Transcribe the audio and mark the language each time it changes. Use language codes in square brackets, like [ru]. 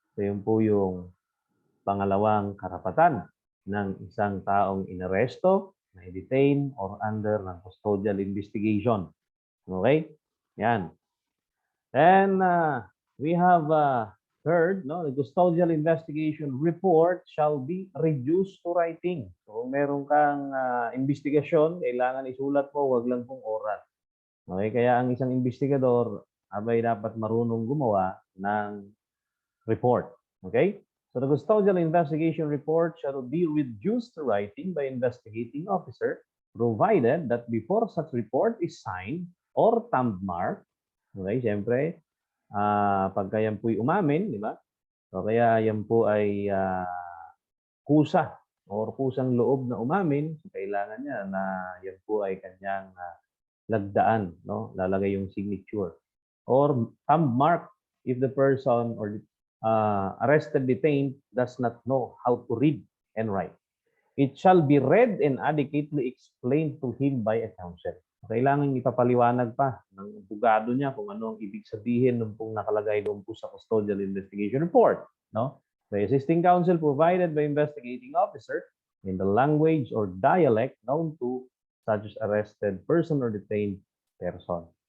[tl] So yun po yung pangalawang karapatan ng isang taong inaresto, na-detain, or under ng custodial investigation. Okay? Yan. [en] Then we have third, no, the custodial investigation report shall be reduced to writing. [tl] So kung meron kang investigasyon, kailangan isulat mo, wag lang pong oral. Okay, kaya ang isang investigador abay dapat marunong gumawa ng report. Okay? [en] So the custodial investigation report shall be reduced to writing by investigating officer, provided that before such report is signed or thumb marked, okay, [tl] siyempre, pagka yan po'y umamin, di ba? So kaya yan po ay kusa or kusang loob na umamin, so kailangan niya na yan po ay kanyang lagdaan, no? Lalagay yung signature. [en] Or thumb mark if the person or arrested, detained does not know how to read and write. It shall be read and adequately explained to him by a counsel. [tl] Kailangan ipapaliwanag pa ng abogado niya kung ano ang ibig sabihin ng pong nakalagay doon po sa custodial investigation report, no? [en] The assisting counsel provided by investigating officer in the language or dialect known to such as arrested person or detained person.